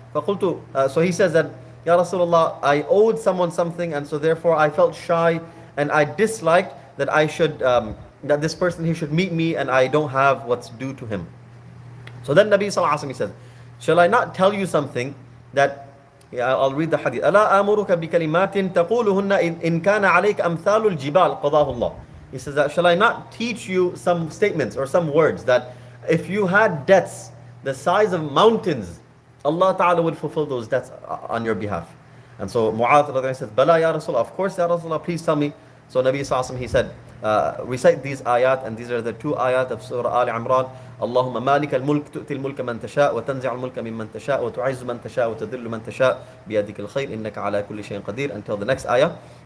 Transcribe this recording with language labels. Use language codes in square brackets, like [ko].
[en] So he says that, Ya Rasulullah, I owed someone something, and so therefore I felt shy, and I disliked that that this person, he should meet me, and I don't have what's due to him. So then Nabi sallallahu alaihi wasallam, he says, shall I not tell you something that, I'll read the hadith. [ar] ألا آمرك بكلمات تقولهن إن كان عليك أمثال الجبال قضاه الله. [en] He says that, shall I not teach you some statements or some words that if you had debts the size of mountains, Allah Ta'ala would fulfill those debts on your behalf. And so Mu'adh says, Bala ya Rasulullah, of course ya Rasulullah, please tell me. So Nabi Sallallahu Alaihi Wasallam, he said, recite these ayat, and these are the 2 ayat of Surah Ali Imran. [ar] اللهم مالك الملك تؤتي الملك من تشاء وتنزع الملك ممن تشاء وتعز من تشاء وتذل من تشاء بيدك الخير إنك على كل شيء قدير, until the next ayah.